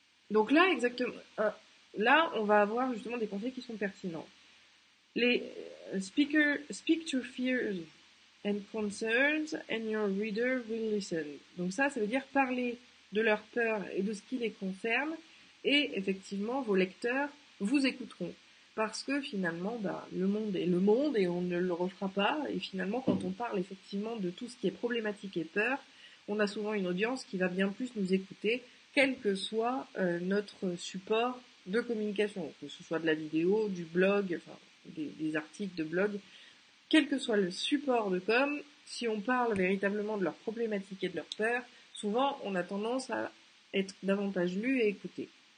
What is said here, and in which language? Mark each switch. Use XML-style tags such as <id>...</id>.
<fr>Donc là, exactement, là, on va avoir justement des conseils qui sont pertinents.</fr> <en>Les speak to fears and concerns and your reader will listen.</en> <fr>Donc ça veut dire parler de leurs peurs et de ce qui les concerne et effectivement vos lecteurs vous écouteront. Parce que finalement, le monde est le monde et on ne le refera pas. Et finalement, quand on parle effectivement de tout ce qui est problématique et peur, on a souvent une audience qui va bien plus nous écouter, quel que soit notre support de communication, que ce soit de la vidéo, du blog, enfin des articles de blog, quel que soit le support de com, si on parle véritablement de leurs problématiques et de leurs peurs, souvent on a tendance à être davantage lu et écouté.</fr>